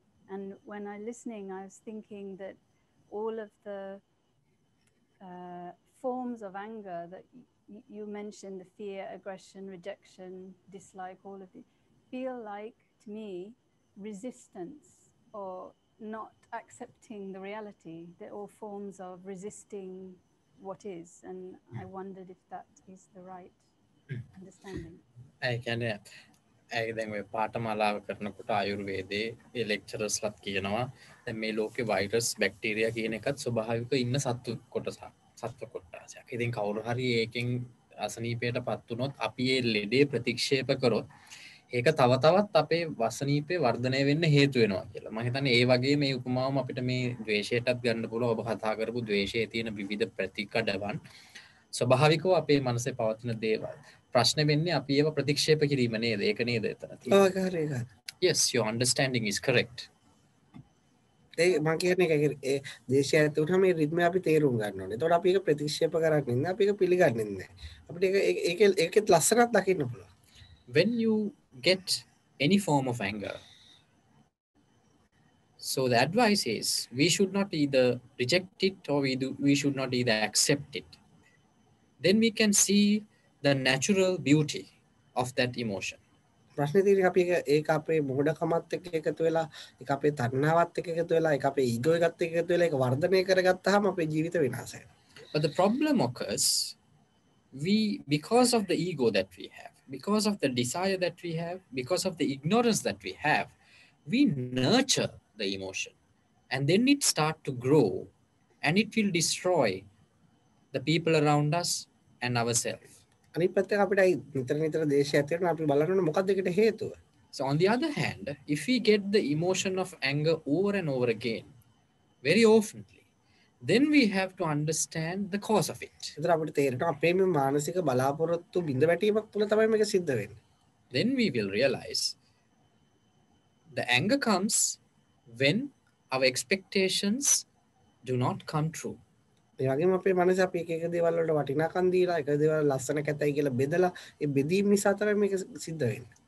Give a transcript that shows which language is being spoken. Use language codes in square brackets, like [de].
[en] And when I'm listening, I was thinking that all of the forms of anger that you mentioned, the fear, aggression, rejection, dislike, all of these, feel like, to me, resistance or not accepting the reality. They're all forms of resisting what is. And I wondered if that is the right understanding. I can [si] දැන් ඔය පාඨමාලාව කරනකොට ආයුර්වේදයේ ඒ ලෙක්චරර්ස්ලත් කියනවා දැන් මේ ලෝකේ virus bacteria කියන එකත් ස්වභාවිකව ඉන්න සත්තු කොටසක් සත්ව කොටසක්. ඉතින් කවුරු හරි ඒකෙන් අසනීපයටපත් වුණොත් අපි ඒ ලෙඩේ ප්‍රතික්ෂේප කරොත් ඒක තව තවත් අපේ වසනීපේ වර්ධනය වෙන්න හේතු වෙනවා කියලා. මම හිතන්නේ ඒ වගේ මේ උපමාවම අපිට මේ ද්වේෂයටත් ගන්න පුළුවන්. ඔබ කතා කරපු ද්වේෂයේ තියෙන විවිධ ප්‍රතිකඩවන් ස්වභාවිකව අපේ මනසේ පවතින දේවල්. ප්‍රශ්න වෙන්නේ අපි ඒව ප්‍රතික්ෂේප කිරීම නේද? ඒක නේද එතන තියෙන්නේ. [en] Yes, your understanding is correct. [si] ඒ මම කියන්නේ ඒ දේශය ඇතුළත මේ රිද්මය අපි තේරුම් ගන්න ඕනේ. එතකොට අපි ඒක ප්‍රතික්ෂේප කරන්නේ නැහැ. අපි ඒක පිළිගන්නේ නැහැ. අපිට ඒකෙත් ලස්සනක් දකින්න පුළුවන්. [en] When you get any form of anger, so the advice is we should not either reject it or we should not either accept it. Then we can see the natural beauty of that emotion. [si] ප්‍රශ්නේ තියෙන්නේ අපි ඒක අපේ මොඩකමත් එක්ක එකතු වෙලා ඒක අපේ තණ්හාවත් එක්ක එකතු වෙලා ඒක අපේ ඊගෝ එකත් එක්ක එකතු වෙලා ඒක වර්ධනය කරගත්තාම අපේ ජීවිත විනාශ වෙනවා. [en] But the problem occurs because of the ego that we have, because of the desire that we have, because of the ignorance that we have, we nurture the emotion and then it start to grow and it will destroy the people around us and ourselves. [si] අනිත් පැත්තෙන් අපිට නිතර නිතර දේශය ඇතුළත අපි බලන්න ඕනේ මොකක්ද ඒකට හේතුව. [en] So on the other hand, if we get the emotion of anger over and over again, very oftenly, then we have to understand the cause of it. [si] ඒතර අපිට තේරෙනවා අපේ මේ මානසික බලාපොරොත්තු බිඳ වැටීමක් තුළ තමයි මේක සිද්ධ වෙන්නේ. [en] Then we will realize the anger comes when our expectations do not come true. [si] ඒ වගේම අපේ මනසේ අපි එක එක දේවල් වලට වටිනාකම් දීලා එක දේවල් ලස්සන කැතයි කියලා බෙදලා ඒ බෙදීම නිසා තමයි මේක සිද්ධ වෙන්නේ.